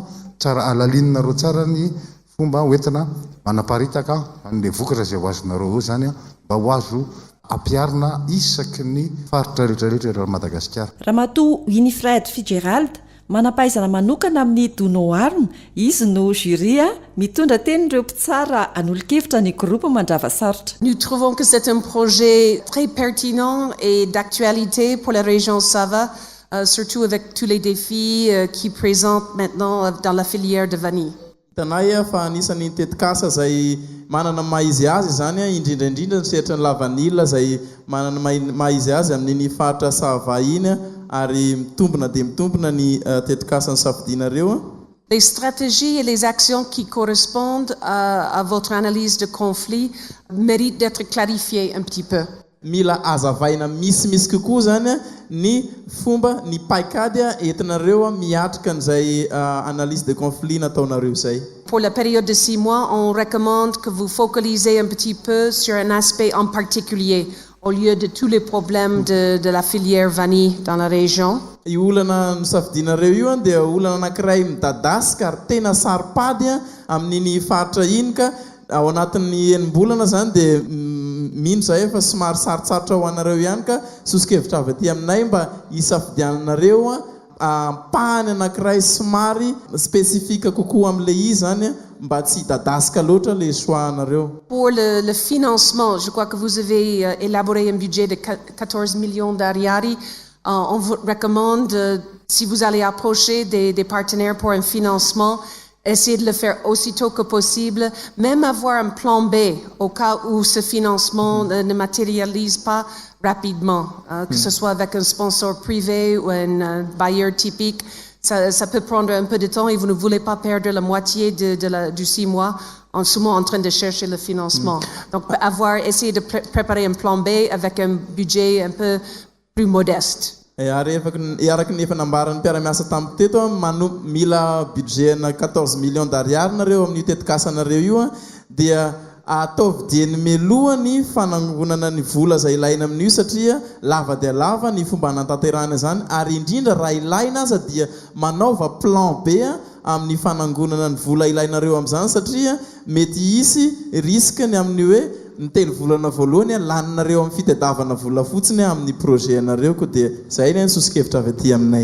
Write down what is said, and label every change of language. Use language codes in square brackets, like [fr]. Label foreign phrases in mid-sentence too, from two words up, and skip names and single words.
[mg] Tsara alalinareo tsara ny fomba hoentina manaparitaka an'le vokatra zay ho azonareo eo zany mba ho azo ampiarina isaky ny faritra rehetrarehetra eto Madagasikara. Ramatoa Winifred Fitzgerald manampahaizana manokana amin'ny Donoarme, izy no jury mitondra tenin'ireo mpitsara an'olon-kevitra ny groupe Mandrava Sarotra. [fr] Nous trouvons que c'est un projet très pertinent et d'actualité pour la région Sava, surtout avec tous les défis qui présentent maintenant dans la filière de vanille. [mg] Tanay fa anisan'ny tetikasa zay manana maizy azy zany indrindraindrindra setra ny lavanila zay manana maizy azy amin'ny faritra Sava iny ary mitombona dia mitombona ny tetikasan'ny safidinareo. [fr] Les stratégies et les actions qui correspondent à votre analyse de conflit méritent d'être clarifiées un petit peu. [mg] Mila azavaina misimisy kokoa zany ny fomba ny paikady entinareo miatrika an'izay [fr] analyse de conflit [mg] nataonareo zay. [fr] Pour la période de 6 mois, on recommande que vous focalisez un petit peu sur un aspect en particulier au lieu de tous les problèmes de la filière vanille dans la région. [mg] Io olana nisafidinareo io dia olana anankiray midadasika ary tena saripady amin'iny faritra iny ka ao anatin'ny enim-bolana zany dia mino zay fa somary sarotsarotra ho anareo ihany ka sosikevitra avy aty aminay mba hisafidiananareo ampahany anankiray somary spécifique kokoa amin'le izy zany mba tsy dadasika loatra le choix-nareo. [fr] Pour le financement, je crois que vous avez élaboré un budget de 14 millions d'ariari. On vous recommande, si vous allez approcher des partenaires pour un financement, essayez de le faire aussitôt que possible, même avoir un plan B au cas où ce financement ne matérialise pas rapidement, que ce soit avec un sponsor privé ou un bailleur typique. Ça peut prendre un peu de temps et vous ne voulez pas perdre la moitié du 6 mois en ce moment en train de chercher le financement. Donc essayer de préparer un plan B avec un budget un peu plus modeste. [mg] Ary iaraky ny efa nambaran'ny mpiara-miasa tamin'ny teto mila budget na 14 [fr] millions d'ariary [mg] nareo amin'ny tetikasanareo io dia ataovy dieny meloha ny fanangonana ny vola zay ilaina amin'io satria lava dia lava ny fomba hanantanterahana zany ary indrindra raha ilaina aza dia manaova plan B amin'ny fanangonana ny vola ilainareo amin'izany satria mety hisy riskeny amin'ny hoe nitelo volana voalohany laninareo amin'ny fitadiavana vola fotsiny amin'ny projet anareo ko dia zay ny sosokevitra avy aty aminay.